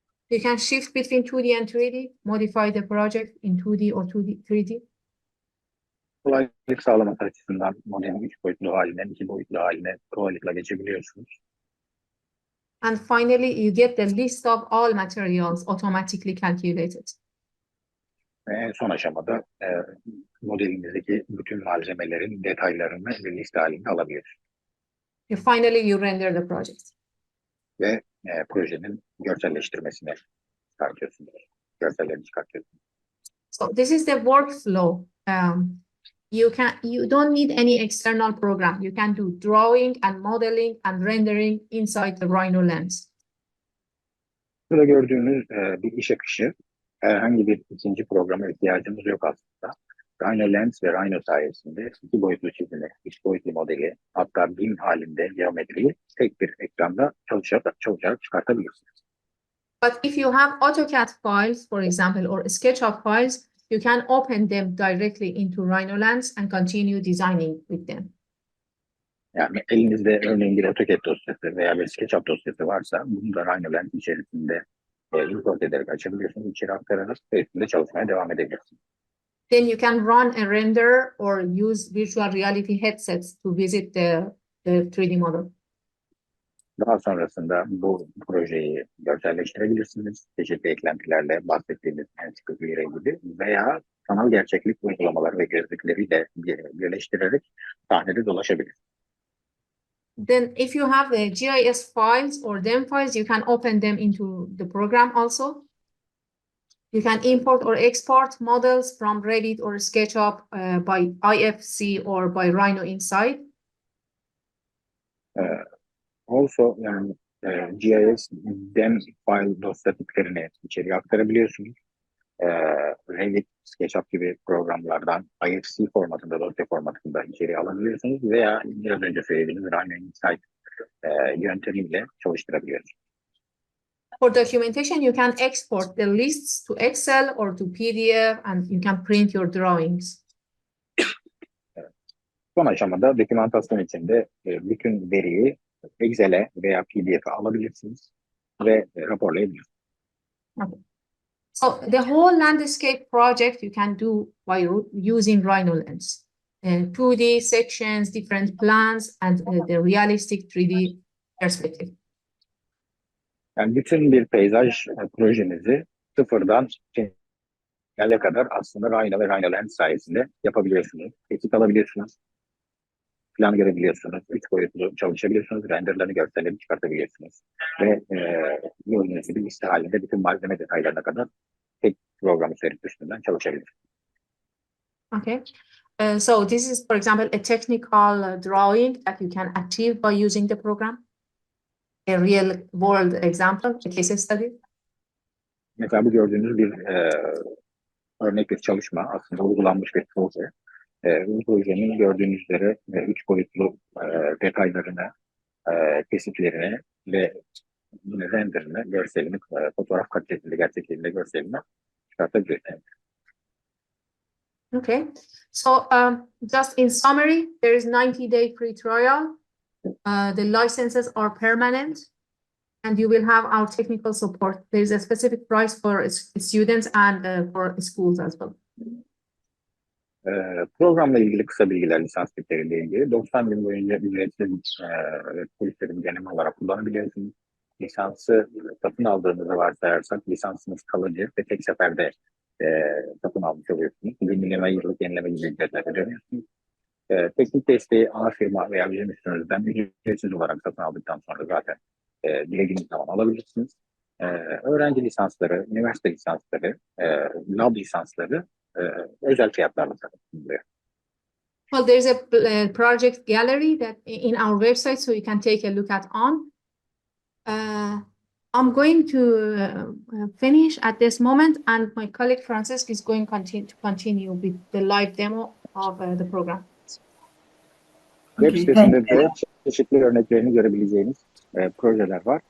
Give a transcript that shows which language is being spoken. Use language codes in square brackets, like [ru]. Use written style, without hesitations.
[en] You can shift between 2D and 3D, modify the project in 2D or 3D. [tr] Kolaylık sağlamak açısından modelin 3 boyutlu haline, 2 boyutlu haline kolaylıkla geçebiliyorsunuz. [en] And finally, you get the list of all materials automatically calculated. [tr] Ve en son aşamada modelinizdeki bütün malzemelerin detaylarını bir liste halinde alabiliyorsunuz. [en] Finally, you render the project. [tr] Ve projenin görselleştirmesini çıkartıyorsunuz. Görsellerini çıkartıyorsunuz. [en] So this is the workflow. You don't need any external program. You can do drawing and modeling and rendering inside the RhinoLands. [tr] Burada gördüğünüz bir iş akışı. Herhangi bir ikinci programa ihtiyacımız yok aslında. RhinoLands ve Rhino sayesinde 2 boyutlu çizimi, 3 boyutlu modeli, hatta BIM halinde geometriyi tek bir ekranda çalışarak çıkartabilirsiniz. [en] But if you have AutoCAD files, for example, or SketchUp files, you can open them directly into RhinoLands and continue designing with them. [tr] Yani elinizde örneğin bir AutoCAD dosyası veya bir SketchUp dosyası varsa bunu da RhinoLands içerisinde import ederek açabiliyorsunuz, içeri aktararak üstünde çalışmaya devam edebilirsiniz. [en] Then you can run a render or use virtual reality headsets to visit the 3D model. [tr] Daha sonrasında bu projeyi görselleştirebilirsiniz. Çeşitli eklentilerle bahsettiğimiz ensiklopedi gibi veya sanal gerçeklik uygulamaları ve gözlükleriyle birleştirerek sahnede dolaşabilirsiniz. [en] Then if you have the GIS files or DEM files, you can open them into the program also. You can import or export models from Revit or SketchUp by IFC or by Rhino Insight. [tr] Also yani GIS DEM file dosya tiplerini içeriye aktarabiliyorsunuz. Revit, SketchUp gibi programlardan IFC formatında, dosya formatında içeriye alabiliyorsunuz veya biraz önce söylediğimiz Rhino Insight yöntemiyle çalıştırabiliyorsunuz. [en] For documentation, you can export the lists to Excel or to PDF, and you can print your drawings. [tr] Son aşamada dokümantasyon içinde bütün veriyi Excel'e veya PDF'e alabilirsiniz ve raporlayabilirsiniz. [en] Okay. So the whole landscape project you can do by using RhinoLands. 2D sections, different plans, and the realistic 3D perspective. [tr] Yani bütün bir peyzaj projenizi sıfırdan finale kadar aslında Rhino ve RhinoLands sayesinde yapabiliyorsunuz. Teklif alabiliyorsunuz. Plan görebiliyorsunuz. 3 boyutlu çalışabiliyorsunuz. Renderlerini, görsellerini çıkartabiliyorsunuz. Ve gördüğünüz gibi liste halinde bütün malzeme detaylarına kadar tek program üzerinde üstünden çalışabilirsiniz. [en] Okay. So this is, for example, a technical drawing that you can achieve by using the program. A real world example, a case study. [tr] Mesela bu gördüğünüz bir örnek bir çalışma, aslında uygulanmış bir proje. Bu projenin gördüğünüz üzere 3 boyutlu detaylarını, kesitlerini ve renderini, görselini, fotoğraf kalitesinde, gerçekliğinde görselini çıkartabilirsiniz. [en] Okay. So just in summary, there is 90-day free trial. The licenses are permanent, and you will have our technical support. There is a specific price for students and for schools as well. [tr] Programla ilgili kısa bilgiler, lisans tipleriyle ilgili. 90 gün boyunca ücretsiz kursların deneme olarak kullanabiliyorsunuz. Lisansı satın aldığınızı varsayarsak lisansınız kalıcı ve tek seferde satın almış oluyorsunuz. Yenileme, yıllık yenileme gibi ücretler ödemiyorsunuz. Teknik desteği ana firma veya bizim üstünüzden ücretsiz olarak satın aldıktan sonra zaten dilediğiniz zaman alabilirsiniz. Öğrenci lisansları, üniversite lisansları, lab lisansları özel fiyatlarla satılıyor. [en] Well, there's a project gallery that in our website, so you can take a look at on. I'm going to finish at this moment, and my colleague Francisco is going to continue with the live demo of the program. [tr] Web sitesinde de çeşitli örneklerini görebileceğiniz projeler var.